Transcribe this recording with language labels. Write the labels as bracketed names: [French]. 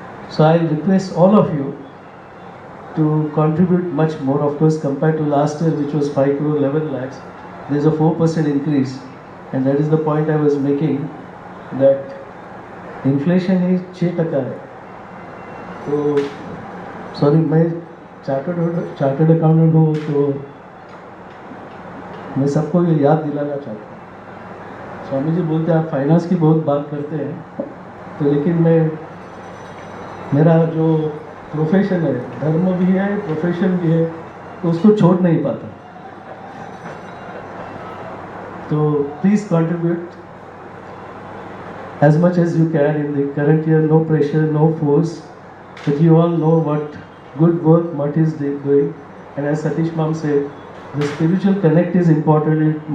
[English] So I request all of you to contribute much more. Of course, compared to last year, which was 5 crore 11 lakhs, there is a 4% increase, and that is the point I was making, that inflation is 6% [Hindi] है. तो sorry, मैं chartered accountant हूँ, तो मैं सबको ये याद दिलाना चाहता हूँ. स्वामी जी बोलते हैं आप फाइनेंस की बहुत बात करते हैं, तो लेकिन मेरा जो प्रोफेशन है, धर्म भी है, प्रोफेशन भी है, तो उसको छोड़ नहीं पाता. तो [English] Please contribute as much as you can in the current year. No pressure, no force, but you all know what good work Mutt is doing, and as Satish Mam said, the spiritual connect is important.